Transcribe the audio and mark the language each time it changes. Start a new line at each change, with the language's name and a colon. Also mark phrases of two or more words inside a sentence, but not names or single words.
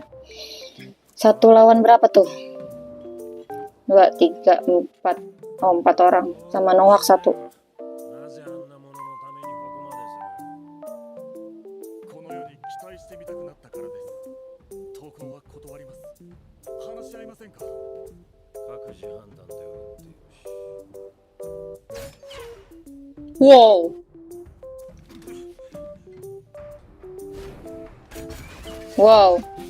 Indonesian: 1 lawan berapa tuh? 2, 3, 4. Oh, 4 orang. Sama Noak 1.
Japanese: なぜあんなもののためにここまでする。この世に期待してみたくなったからです。投稿は断ります。話し合いませんか。各自判断で打ってよし。 Wow. Wow.